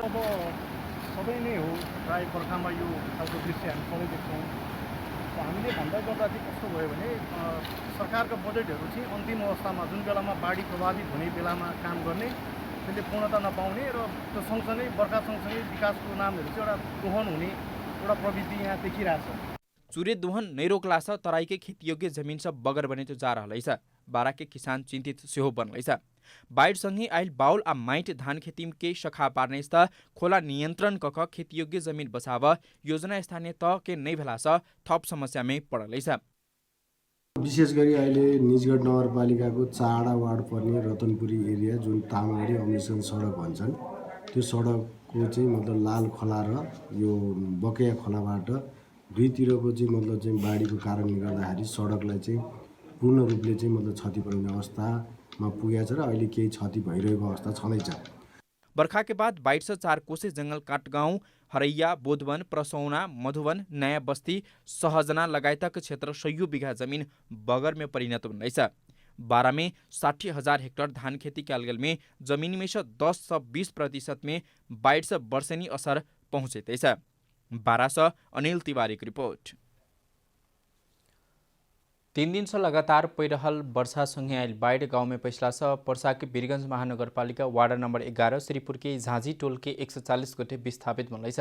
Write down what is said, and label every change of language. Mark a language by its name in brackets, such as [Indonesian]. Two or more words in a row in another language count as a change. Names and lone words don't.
[Nepali] अब सबै नै हो, प्राय बर्खामा यो खालको दृश्य हामी सबै देख्छौँ। हामीले भन्दा गर्दा चाहिँ कस्तो भयो भने सरकारका बजेटहरू चाहिँ अन्तिम अवस्थामा जुन बेलामा बाढी प्रभावित हुने बेलामा काम गर्ने त्यसले पूर्णता नपाउने र त्यो सँगसँगै बर्खा सँगसँगै विकासको नामहरू चाहिँ एउटा दोहन हुने एउटा प्रवृत्ति यहाँ देखिरहेछ। [Maithili] चूरे दोहन नहीं रोकला से तराई के खेती योग्य जमीन सब बगर बने तो जा रहा। बारा के किसान चिंतित सेहो बनल। बाढ़ संगे आयल बाउल आ माइट धान खेती के सखा पार्ने खोला नियंत्रण कऽ खेती योग्य जमीन बचाव योजना स्थानीय तह के नहीं भेला से थप समस्या में पड़ल। [Nepali] विशेष गरी अहिले निजगढ नगरपालिकाको चाडा वार्ड पर्ने रतनपुरी एरिया जुन तामागढी अम्बिसन सडक भन्छन् त्यो सडकको चाहिँ मतलब लाल खोला र यो बकैया खोलाबाट दुईतिरको चाहिँ मतलब चाहिँ बाढीको कारणले गर्दाखेरि सडकलाई चाहिँ पूर्ण रूपले चाहिँ मतलब क्षति पुर्याउने अवस्थामा पुगेको छ र अहिले केही क्षति भइरहेको अवस्था छँदैछ। [Maithili] बर्खा के बाद बाढ़ से 4 कोसे जंगल काटगांव हरैया बोधवन प्रसौना मधुवन नयाँ बस्ती सहजना लगायतक क्षेत्र 100 बीघा जमीन बगर में [Nepali] परिणत हुँदैछ। [Maithili] बारा में 60,000 हेक्टर धान खेती कयल गेल में जमीन में से 10 से 20% में बाढ़ से वर्षेनी असर पहुँचेतैछ। बारा से अनिल तिवारी की रिपोर्ट। 3 दिन से लगातार पैरहल वर्षा संगे आयल बाढ़ गांव में पैसला से पर्सा के वीरगंज महानगरपालिका वार्ड नंबर 11 श्रीपुर के झाँझी टोल के 140 गोटे विस्थापित बनल।